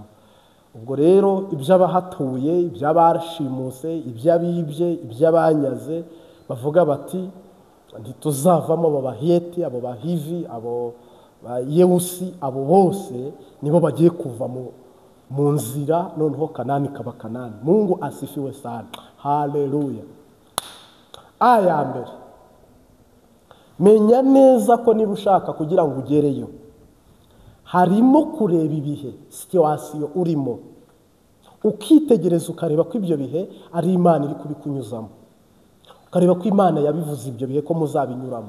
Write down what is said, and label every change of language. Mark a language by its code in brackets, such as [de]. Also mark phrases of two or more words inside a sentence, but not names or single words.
[rw] Ubwo rero iby'abahatuye, iby'abashimuse, iby'abibye, iby'abanyaze, bavuga bati ntituzavamo. Abo Baheti, abo Bahivi, abo Yewusi, abo bose nibo bagiye kuva mu nzira, noneho Kanani kaba Kanani. [sw] Mungu asifiwe sana, haleluya. [rw] Aya mbere, menya neza ko niba ushaka kugira ngo ugereyo, harimo kureba ibihe, situasiyo urimo, ukitegereza ukareba ko ibyo bihe ari Imana iri kubikunyuzamo, ukareba ko Imana yabivuze ibyo bihe ko muzabinyuramo.